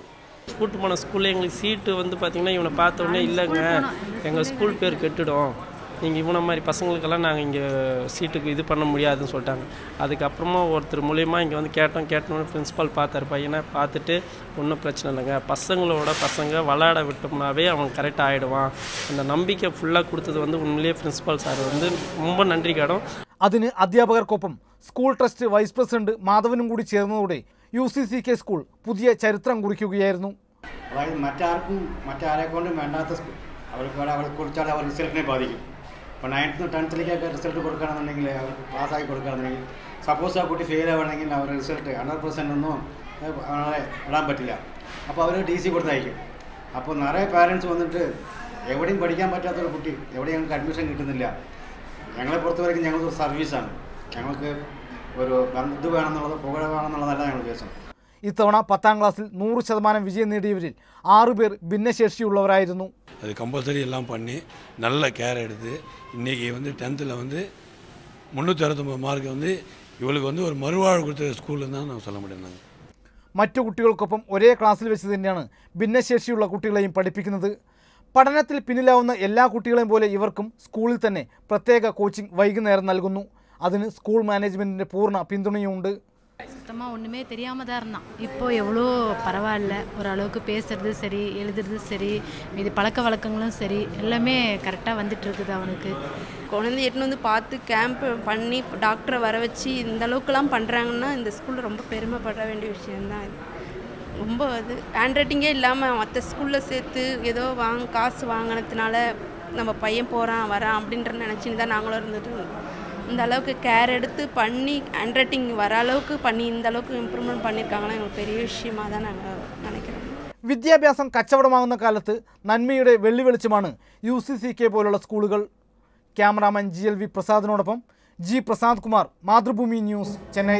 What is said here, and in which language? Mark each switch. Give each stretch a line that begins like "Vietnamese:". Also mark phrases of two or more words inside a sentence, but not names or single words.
Tamil: கூட்டு போன ஸ்கூலில் எங்களுக்கு சீட்டு வந்து பார்த்திங்கன்னா இவனை பார்த்த உடனே இல்லைங்க எங்கள் ஸ்கூல் பேர் கெட்டுடும், நீங்கள் இவனை மாதிரி பசங்களுக்கெல்லாம் நாங்கள் இங்கே சீட்டுக்கு இது பண்ண முடியாதுன்னு சொல்லிட்டாங்க. அதுக்கப்புறமா ஒருத்தர் மூலியமாக இங்கே வந்து கேட்டோன்னு பிரின்ஸிபால் பார்த்தார். பையனை பார்த்துட்டு ஒன்றும் பிரச்சனை இல்லைங்க, பசங்க விளையாட விட்டோம்னாவே அவன் கரெக்டாக ஆகிடுவான், அந்த நம்பிக்கை ஃபுல்லாக கொடுத்தது வந்து உண்மையிலேயே பிரின்ஸிபால் சார் வந்து ரொம்ப நன்றி காடும்.
Malayalam: അതിന് അധ്യാപകർക്കൊപ്പം സ്കൂൾ ട്രസ്റ്റ് വൈസ് പ്രസിഡന്റ് മാധവനും കൂടി ചേർന്നതോടെ UCCK സ്കൂൾ പുതിയ ചരിത്രം കുറിക്കുകയായിരുന്നു. അതായത് മറ്റാരെ കൊണ്ടും വേണ്ടാത്ത സ്കൂൾ അവർക്ക് കുറിച്ചാൽ അവർ റിസൾട്ടിനെ ബാധിക്കും. ഇപ്പോൾ
English: 9th 10th
Malayalam: റിസൾട്ട് കൊടുക്കുകയാണെന്നുണ്ടെങ്കിൽ അവർക്ക് പാസ്സാക്കി കൊടുക്കുകയാണെന്നുണ്ടെങ്കിൽ സപ്പോസ് ആ കുട്ടി ഫെയിൽ ആവുകയാണെങ്കിൽ അവർ റിസൾട്ട് 100% ഒന്നും അവരെ ഇടാൻ പറ്റില്ല. അപ്പോൾ അവർ TC കൊടുത്തയക്കും. അപ്പോൾ നിറയെ പാരൻസ് വന്നിട്ട് എവിടെയും പഠിക്കാൻ പറ്റാത്തൊരു കുട്ടി എവിടെയും ഞങ്ങൾക്ക് അഡ്മിഷൻ കിട്ടുന്നില്ല. ഞങ്ങളെ പുറത്ത് വരയ്ക്കും ഞങ്ങൾക്കൊരു സർവീസാണ്, ഞങ്ങൾക്ക് ഒരു ഇത് വേണമെന്നുള്ളത് പുകഴ വേണമെന്നുള്ളതല്ല ഞങ്ങൾ ഉദ്ദേശം. ഇത്തവണ 10ാം ക്ലാസ്സിൽ 100% വിജയം നേടിയവരിൽ 6 പേർ ഭിന്നശേഷിയുള്ളവരായിരുന്നു.
Tamil: அது கம்பல்சரி எல்லாம் பண்ணி நல்ல கேர் எடுத்து இன்றைக்கி வந்து 10th வந்து 369 மார்க் வந்து இவளுக்கு வந்து ஒரு மறுவாழ்வு கொடுத்த ஸ்கூலில் தான் நான் சொல்ல முடியும்.
Malayalam: മറ്റു കുട്ടികൾക്കൊപ്പം ഒരേ ക്ലാസ്സിൽ വെച്ച് തന്നെയാണ് ഭിന്നശേഷിയുള്ള കുട്ടികളെയും പഠിപ്പിക്കുന്നത്. പഠനത്തിൽ പിന്നിലാവുന്ന എല്ലാ കുട്ടികളെയും പോലെ ഇവർക്കും സ്കൂളിൽ തന്നെ പ്രത്യേക കോച്ചിങ് വൈകുന്നേരം നൽകുന്നു. അതിന് സ്കൂൾ മാനേജ്മെൻറ്റിൻ്റെ പൂർണ്ണ പിന്തുണയുമുണ്ട്.
Tamil: சுத்தமாக ஒன்றுமே தெரியாமல் தான் இருந்தான். இப்போது எவ்வளோ பரவாயில்ல, ஓரளவுக்கு பேசுறது சரி, எழுதுறது சரி, மீதி பழக்க வழக்கங்களும் சரி, எல்லாமே கரெக்டாக வந்துட்டுருக்குது. அவனுக்கு குழந்தை எட்டுன்னு வந்து பார்த்து கேம்ப் பண்ணி டாக்டரை வர வச்சு இந்த அளவுக்குலாம் பண்ணுறாங்கன்னா இந்த ஸ்கூலில் ரொம்ப பெருமைப்பட வேண்டிய விஷயந்தான் இது. ரொம்ப அது
English: hand writinge
Tamil: இல்லாமல் மற்ற ஸ்கூலில் சேர்த்து ஏதோ காசு வாங்கினதுனால நம்ம பையன் போகிறான் வரான் அப்படின்ற நினச்சின்னு தான் நாங்களும் இருந்துட்டு இந்த அளவுக்கு கேர் எடுத்து பண்ணி
English: hand writing
Tamil: வர அளவுக்கு பண்ணி இந்த அளவுக்கு இம்ப்ரூவ்மெண்ட் பண்ணியிருக்காங்கன்னா எங்களுக்கு பெரிய விஷயமாக தான் நாங்கள் நினைக்கிறோம்.
Malayalam: വിദ്യാഭ്യാസം കച്ചവടമാകുന്ന കാലത്ത് നന്മയുടെ വെള്ളി വെളിച്ചമാണ് UCCK പോലുള്ള സ്കൂളുകൾ. ക്യാമറാമാൻ GLV പ്രസാദിനോടൊപ്പം G പ്രസാദ് കുമാർ, മാതൃഭൂമി ന്യൂസ്, ചെന്നൈ.